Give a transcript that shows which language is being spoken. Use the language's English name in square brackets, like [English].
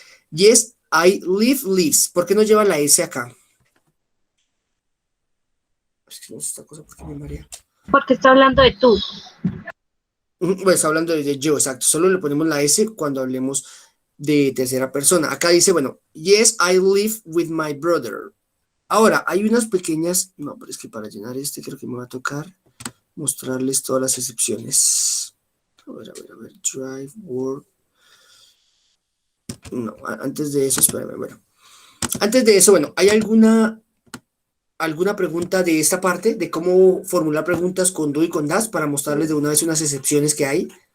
[English] Yes, I live, lives. [Spanish] ¿Por qué no lleva la S acá? Es que no sé esta cosa, ¿por qué me marea? Porque está hablando de tú. Bueno, está hablando de yo, exacto. Solo le ponemos la S cuando hablemos de tercera persona. Acá dice, bueno, [English] yes, I live with my brother. [Spanish] Ahora, hay unas pequeñas... No, pero es que para llenar este creo que me va a tocar mostrarles todas las excepciones. A ver, drive, work. No, antes de eso, espérame, bueno. Antes de eso, bueno, ¿hay alguna pregunta de esta parte, de cómo formular preguntas con do y con das, para mostrarles de una vez unas excepciones que hay?